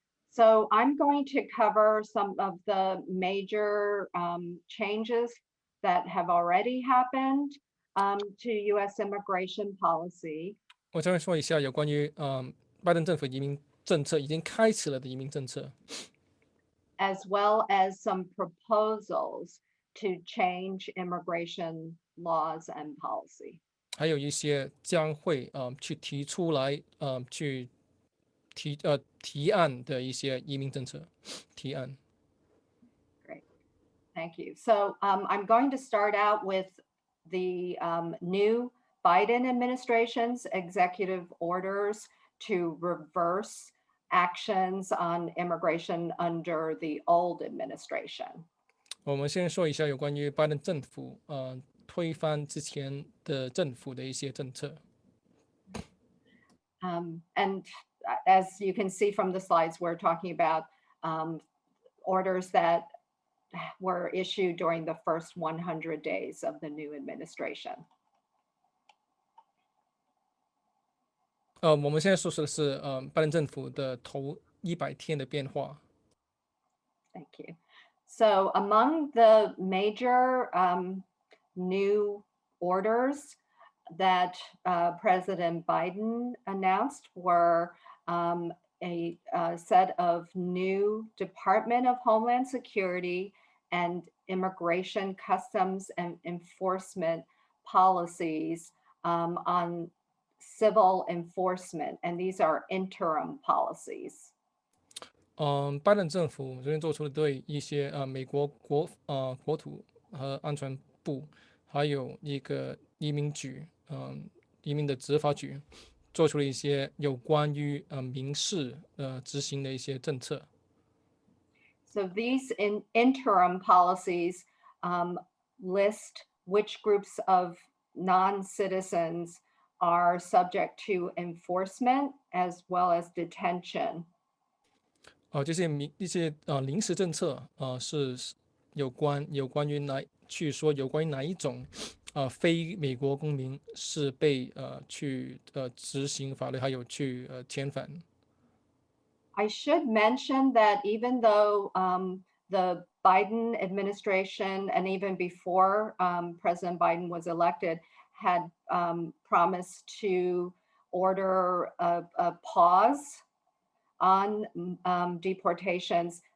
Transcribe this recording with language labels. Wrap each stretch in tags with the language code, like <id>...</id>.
<en>So I'm going to cover some of the major changes that have already happened to U.S. immigration policy.</en> <zh>我将会说一下有关于拜登政府移民政策已经开始了的移民政策。</zh> <en>As well as some proposals to change immigration laws and policy.</en> <zh>还有一些将会去提出来去提案的一些移民政策提案。</zh> <en>Great, thank you. So I'm going to start out with the new Biden administration's executive orders to reverse actions on immigration under the old administration.</en> <zh>我们先说一下有关于拜登政府推翻之前的政府的一些政策。</zh> <en>And as you can see from the slides, we're talking about orders that were issued during the first 100 days of the new administration.</en> <zh>我们现在说的是拜登政府的头100天的变化。</zh> <en>Thank you. So among the major new orders that President Biden announced were a set of new Department of Homeland Security and Immigration Customs and Enforcement policies on civil enforcement, and these are interim policies.</en> <zh>拜登政府昨天做出了对一些美国国土和安全部，还有一个移民局移民的执法局，做出了一些有关于民事执行的一些政策。</zh> <en>So these interim policies list which groups of non-citizens are subject to enforcement as well as detention.</en> <zh>这些临时政策是有关于哪一种非美国公民是被去执行法律，还有去遣返。</zh> <en>I should mention that even though the Biden administration, and even before President Biden was elected, had promised to order a pause on deportations.</en>